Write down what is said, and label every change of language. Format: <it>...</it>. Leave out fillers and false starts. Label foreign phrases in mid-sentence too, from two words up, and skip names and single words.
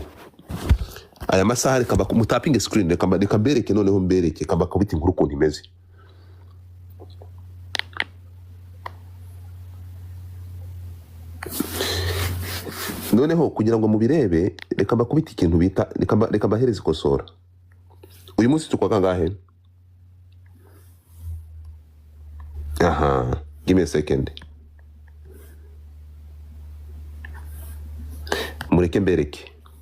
<rw>Aya masaha reka mutapping screen, reka mbereke noneho mbereke, reka mbakubita inkuru ukuntu imeze. Noneho kugira ngo mubirebe, reka mbakubita ikintu bita, reka mbahereze ikosora. Uyu munsi tukwa kangahe?</rw> <en>Aha, give me a second.</en> <rw>Mureke mbereke.</rw>